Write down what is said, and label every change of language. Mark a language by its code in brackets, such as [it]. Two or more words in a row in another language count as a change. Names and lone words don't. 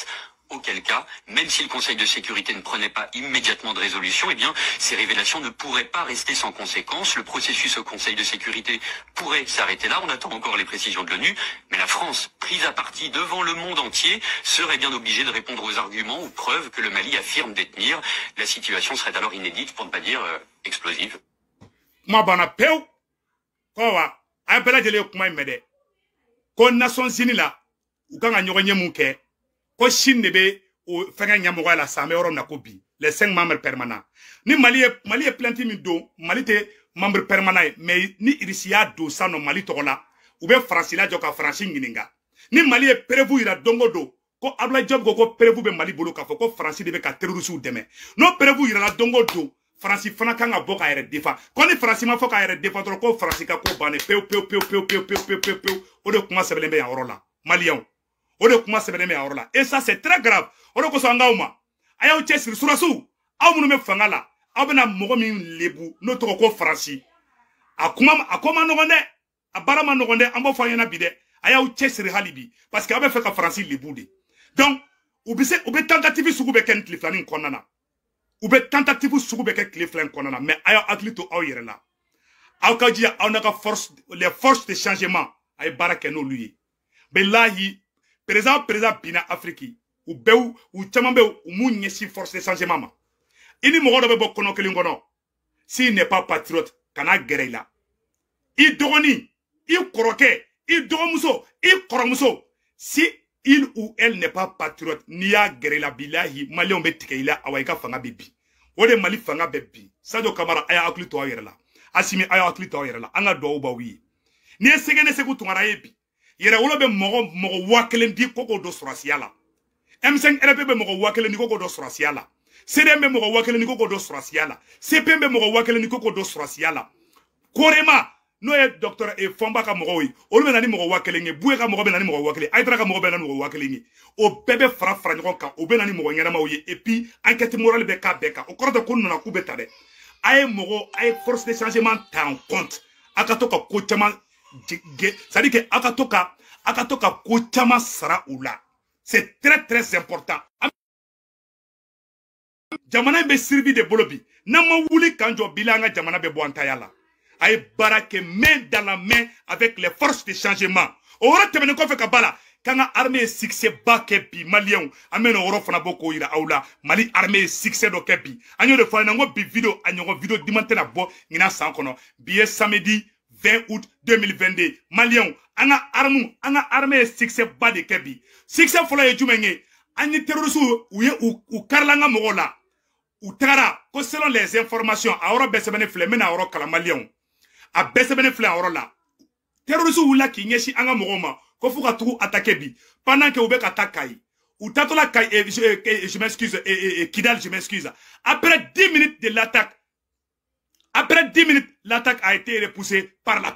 [fr] Auquel cas, même si le Conseil de sécurité ne prenait pas immédiatement de résolution, eh bien, ces révélations ne pourraient pas rester sans conséquence. Le processus au Conseil de sécurité pourrait s'arrêter là. On attend encore les précisions de l'ONU. Mais la France, prise à partie devant le monde entier, serait bien obligée de répondre aux arguments, aux preuves que le Mali affirme détenir. La situation serait alors inédite, pour ne pas dire explosive. [bm] Ko Nations Unies la u kan ka ɲɔgɔn ye mun kɛ ko Chine de bɛ o fɛngɛ ɲɛmɔgɔya la sa an bɛ yɔrɔ min na ko bi [fr] les 5 membres permanents [bm] ni Mali ye plainte min don Mali tɛ [fr] membre permanent [bm] ye mais ni Irisi y'a don sa nɔ Mali tɔgɔ la u bɛ Faransi lajɔ ka Faransi ɲininka ni Mali ye preuve yira don o don ko Abdoulaye Diop ko preuve bɛ Mali bolo k'a fɔ ko Faransi de bɛ ka terroristes dɛmɛ n'o preuve yirala don o don Faransi fana kan ka bɔ k'a yɛrɛ défend ko ni Faransi ma fɔ k'a yɛrɛ défend dɔrɔn ko Faransi ka ko bannen pewu o de kuma sɛbɛnnen bɛ yan yɔrɔ la Maliens o de kuma sɛbɛnnen bɛ yan yɔrɔ la [fr] et ça c'est très grave [bm] o de kosɔn an k'aw ma a y'aw cɛsiri surasiw aw minnu bɛ fanga la aw bɛna mɔgɔ min lebu n'o tɔgɔ ko Faransi a ko ma nɔgɔn dɛ a baara ma nɔgɔn dɛ an b'o fɔ an ɲɛna bi dɛ a y'aw cɛsiri hali bi [fr] parce que [bm] aw bɛ fɛ ka Faransi lebu de donc u bɛ tentative sugu bɛ kɛ nin tile filanin kɔnɔna na u bɛ tentative sugu bɛ kɛ tile fila in kɔnɔna na mais a y'aw hakili to aw yɛrɛ la aw ka jija aw n'a ka [fr] les forces de changement [bm] a ye baara kɛ n'olu ye bilahi président bina Afrique u caman bɛ u m'u ɲɛsin [fr] force de changement [bm] ma i ni mɔgɔ dɔ bɛ bɔ kɔnɔ kelen kɔnɔ [fr] s'il n'est pas patriote [bm] kana gɛrɛ i la i dɔgɔnin i kɔrɔkɛ i dɔgɔmuso i kɔrɔmuso [fr] si il ou elle n'est pas patriote [bm] n'i y'a gɛrɛ i la bilahi maliyɛnw bɛ tigɛ i la awa i ka fanga bɛ bi o de Mali fanga bɛ bi Sadio Kamara a y'a hakili to aw yɛrɛ la Asimi a y'a hakili to aw yɛrɛ la an ka duwawu b'aw ye n'i ye Sɛgɛnɛ Segu Tunkara ye bi yɛrɛwolo bɛ mɔgɔ 1000 di ko k'o don sɔrɔsiya la M5 RP bɛ mɔgɔ 1000 di ko k'o don sɔrɔsiya la CDM bɛ mɔgɔ 1000 di ko k'o don sɔrɔsiya la CPN bɛ mɔgɔ 1000 di ko k'o don sɔrɔsiya la Korema n'o ye docteur Fɔnba ka mɔgɔw ye olu bɛ na ni mɔgɔ 1000 ye Buye ka mɔgɔ bɛ na ni mɔgɔ 1000 Aïdara ka mɔgɔ bɛ na ni mɔgɔ 1000 ye o bɛɛ bɛ fara ɲɔgɔn kan o bɛ na ni mɔgɔ ɲɛnamaw ye [fr] et puis enquête morale [bm] bɛ k'a bɛɛ kan o kɔrɔ tɛ ko nana k'u bɛ ta dɛ a ye [fr] force de changement [bm] ta [fr] en compte [bm] a ka to ka ko caman [fr] c'est-à-dire que [bm] a ka to ka ko caman sara u la [fr] c'est très important [bm] jamana bɛ sirbi de bolo bi n'an ma wuli k'an jɔ bila an ka jamana bɛ bɔ an taya la a ye baara kɛ [fr] main dans la main avec les forces de changement [bm] o yɔrɔ tɛmɛnen kɔfɛ ka ba la k'an ka armée ye succès ba kɛ bi maliyɛnw an bɛ n'o yɔrɔ fana bɔ k'o yira aw la Mali armée ye succès dɔ kɛ bi an y'o de fɔ an ɲɛna n ko bi vidéo a ɲɔgɔn vidéo diman tɛna bɔ ɲinan san kɔnɔ bi ye [fr] samedi 20 août 2022 [bm] maliyɛnw an ka armée ye succès ba de kɛ bi succès fɔlɔ ye jumɛn ye an ni terroristes u ye u karila an ka mɔgɔw la u tagara ko [fr] selon les informations [bm] a yɔrɔ bɛɛ sɛbɛnnen filɛ n bɛna a yɔrɔ kalan maliyɛnw a bɛɛ sɛbɛnnen filɛ a yɔrɔ la terroristes wulila k'i ɲɛsin an ka mɔgɔw ma ko fo ka tugu attaquer bi [fr] pendant que [bm] u bɛ ka taa Kayi u taatɔla Kayi [fr] je m'excuse [bm] Kidal [fr] je m'excuse après 10 minutes de l'attaque l'attaque a été repoussée par la